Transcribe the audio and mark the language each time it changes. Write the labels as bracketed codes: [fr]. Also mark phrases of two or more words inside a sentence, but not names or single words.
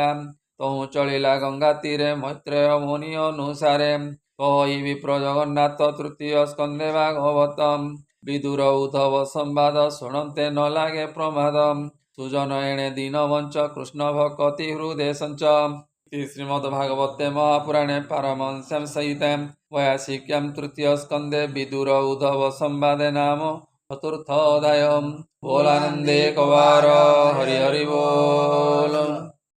[or] ତହୁଁ ଚଳିଲା ଗଙ୍ଗା ତୀରେ ମୈତ୍ରେୟ ମୁନି ଅନୁସାରେ। କହି ବିପ୍ର ଜଗନ୍ନାଥ ତୃତୀୟ ସ୍କନ୍ଧେ ଭାଗବତ। ବିଦୁର ଉଦ୍ଧବ ସମ୍ବାଦ ଶୁଣନ୍ତେ ନ ଲାଗେ ପ୍ରମାଦ। ସୁଜନ ଏଣେ ଦୀନ ବଞ୍ଚ କୃଷ୍ଣ ଭକତି ହୃଦେ ସଞ୍ଚ। [sa] ଶ୍ରୀମଦ୍ଭାଗବତେ ମହାପୁରାଣେ ପାରମହଂସ୍ୟାଂ संहितायां वैयासिक्यां तृतीय स्कंदे विदुर उद्धव संवादे नाम चतुर्थोऽध्यायः। बोलानंदे कवार हरि हरि बोल।